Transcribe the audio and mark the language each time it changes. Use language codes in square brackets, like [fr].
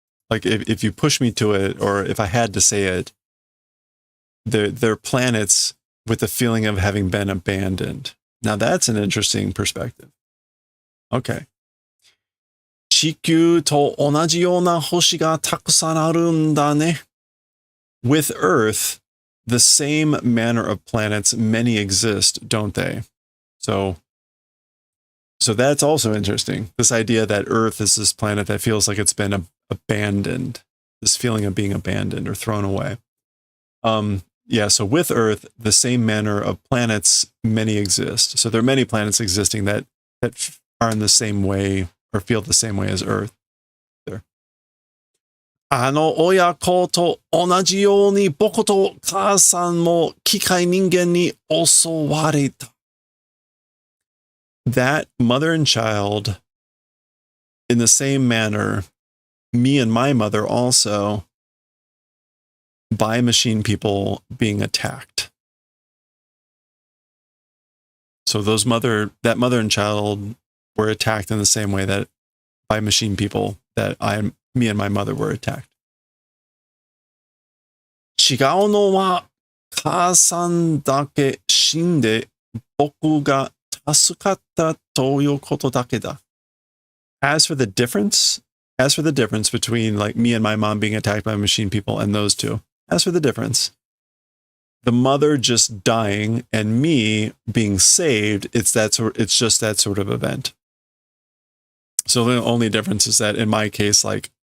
[en] Like if you push me to it, or if I had to say it, they're planets with the feeling of having been abandoned. Now that's an interesting perspective. Okay. [ja] 地球と同じような星がたくさんあるんだね. [en] With Earth, the same manner of planets, many exist, don't they? So that's also interesting. This idea that Earth is this planet that feels like it's been abandoned, this feeling of being abandoned or thrown away. Yeah, so with Earth, the same manner of planets, many exist. So there are many planets existing that are in the same way or feel the same way as Earth. There. [ja] あの親子と同じように僕と母さんも機械人間に襲われた. [en] That mother and child, in the same manner, me and my mother also, by machine people being attacked. So that mother and child were attacked in the same way that by machine people that me and my mother were attacked. [ja] 違うのは母さんだけ死んで僕が助かったということだけだ. [en] As for the difference between like me and my mom being attacked by machine people and those two, as for the difference, the mother just dying and me being saved, it's just that sort of event. So the only difference is that in my case, like